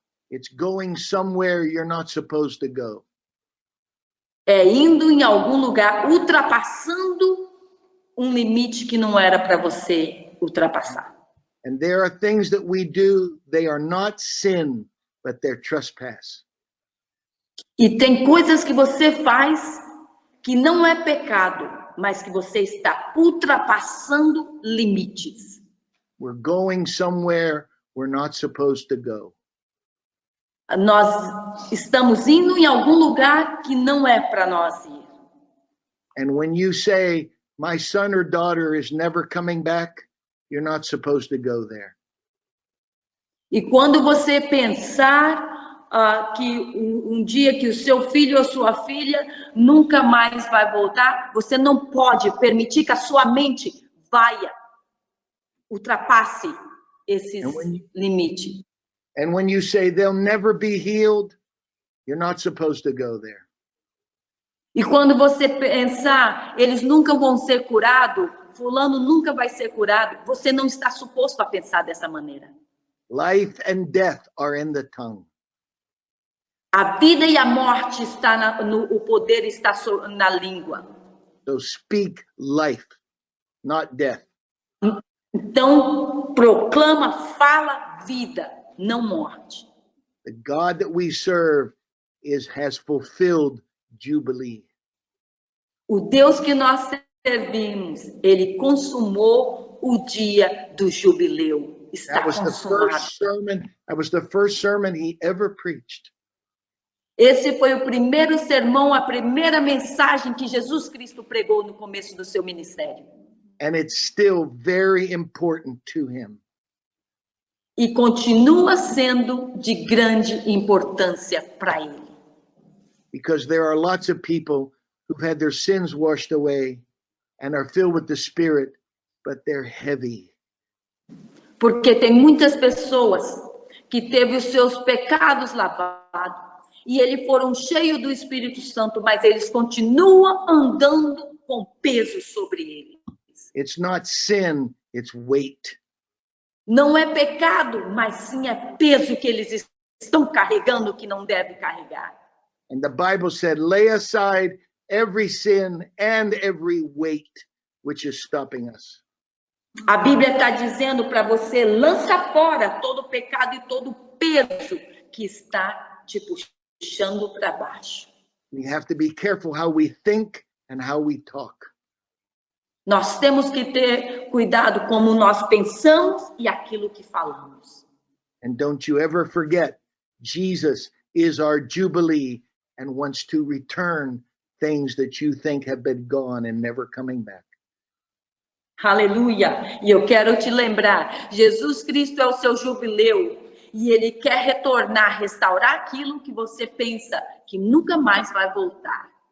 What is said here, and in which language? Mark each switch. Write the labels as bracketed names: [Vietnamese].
[English] It's going somewhere you're not supposed to go. [Portuguese] É indo em algum lugar, ultrapassando um limite que não era para você ultrapassar. [English] And there are things that we do, they are not sin, but they're trespass. [Portuguese] E tem coisas que você faz que não é pecado, mas que você está ultrapassando limites. [English] We're going somewhere we're not supposed to go. [Portuguese] Nós estamos indo em algum lugar que não é para nós ir. [English] And when you say, my son or daughter is never coming back, you're not supposed to go there. [Portuguese] E quando você pensar que um dia que o seu filho ou sua filha nunca mais vai voltar, você não pode permitir que a sua mente ultrapasse esses limites. [English] And when you say they'll never be healed, you're not supposed to go there. [Portuguese] E quando você pensar, eles nunca vão ser curados, fulano nunca vai ser curado, você não está suposto a pensar dessa maneira. [English] Life and death are in the tongue. [Portuguese] A vida e a morte o poder está na língua. [English] So speak life, not death. [Portuguese] Então, proclama, fala vida, não morte. [English] The God that we serve has fulfilled Jubilee. [Portuguese] O Deus que nós servimos, ele consumou o dia do jubileu. Está consumado. [English] That was the first sermon he ever preached. [Portuguese] Esse foi o primeiro sermão, a primeira mensagem que Jesus Cristo pregou no começo do seu ministério. [English] And it's still very important to him. [Portuguese] E continua sendo de grande importância para ele. [English] Because there are lots of people who've had their sins washed away and are filled with the Spirit, but they're heavy. [Portuguese] Porque tem muitas pessoas que teve os seus pecados lavados e eles foram cheios do Espírito Santo, mas eles continuam andando com peso sobre eles. [English] It's not sin, it's weight. [Portuguese] Não é pecado, mas sim é peso que eles estão carregando que não deve carregar. [English] And the Bible said, lay aside every sin and every weight which is stopping us. [Portuguese] A Bíblia está dizendo para você, lança fora todo o pecado e todo o peso que está te puxando para baixo. [English] We have to be careful how we think and how we talk. [Portuguese] Nós temos que ter cuidado como nós pensamos e aquilo que falamos. [English] And don't you ever forget, Jesus is our Jubilee and wants to return things that you think have been gone and never coming back. [Portuguese] Aleluia! E eu quero te lembrar, Jesus Cristo é o seu jubileu e ele quer retornar, restaurar aquilo que você pensa que nunca mais vai voltar.